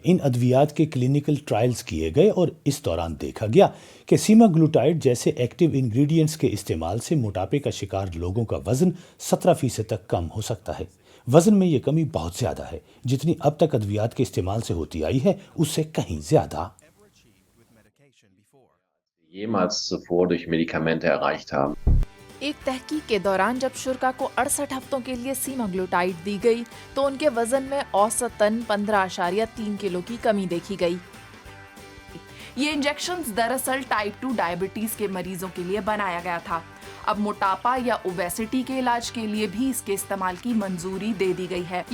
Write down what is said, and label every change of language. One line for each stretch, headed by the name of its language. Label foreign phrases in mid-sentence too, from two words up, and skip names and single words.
Hindi: इन अद्वियात के
English: clinical trials
Hindi: किए गए और इस दौरान देखा गया कि सीमाग्लूटाइड जैसे
English: active ingredients
Hindi: के इस्तेमाल से मोटापे का शिकार लोगों का वजन 17% तक कम हो सकता है। वजन में ये कमी बहुत ज्यादा है, जितनी अब तक अद्वियात के इस्तेमाल से होती आई है उससे कहीं ज्यादा।
German: jemals zuvor durch Medikamente erreicht haben.
Hindi: एक तहकीक के दौरान जब शुरा को 68 हफ्तों के लिए सीमाग्लूटाइड दी गई तो उनके वजन में औसतन 15.3 किलो की कमी देखी गई। ये इंजेक्शंस दरअसल
English: type 2 diabetes
Hindi: के मरीजों के लिए बनाया गया था। अब मोटापा या ओबेसिटी के इलाज के लिए भी इसके इस्तेमाल की मंजूरी दे दी गई है।